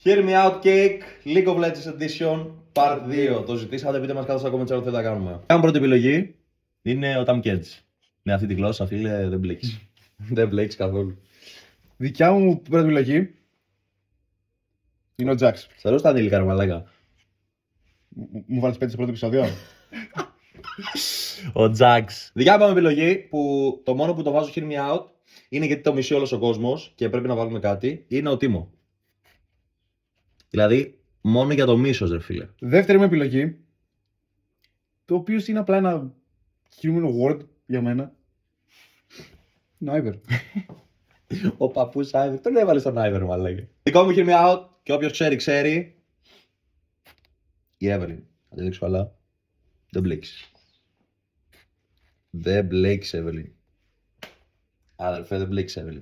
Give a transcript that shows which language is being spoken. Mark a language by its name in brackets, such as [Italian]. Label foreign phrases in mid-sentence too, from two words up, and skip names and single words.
[English] Hear Me Out Cake, League of Legends Edition, Part 2. [Greek] Το ζητήσατε, πείτε μας κάτω στα comments ό,τι θα κάνουμε. Η πρώτη επιλογή είναι ο Tam Kedge. Με αυτή τη γλώσσα, φίλε, δεν μπλέκεις. Δεν μπλέκεις καθόλου. Δικιά μου πρώτη επιλογή είναι ο Jax. Σε ρωτώ τα ανήλικα, ρε μαλάκα. Μου βάλεις 5 στο πρώτο επεισόδιο. Ο Jax. Δικιά μου επιλογή που το μόνο που το βάζω Hear Me Out είναι γιατί το μισεί όλος ο κόσμος και πρέπει να βάλουμε κάτι. Είναι ο Timo. Δηλαδή, μόνο για το μίσος, ρε φίλε. Δεύτερη μου επιλογή, το οποίο είναι απλά ένα [English] human word [Greek] για μένα. Είναι ο Άιβερ. Ο παππούς Άιβερ. Τον έβαλε στον Άιβερ, μαλάκα. Δικό μου Hear Me Out και όποιος ξέρει, ξέρει. Η Evelyn. Θα τη δείξω, αλλά δεν μπλέξεις. Δεν μπλέξεις, Evelyn. Αδερφέ, δεν μπλέξεις, Evelyn.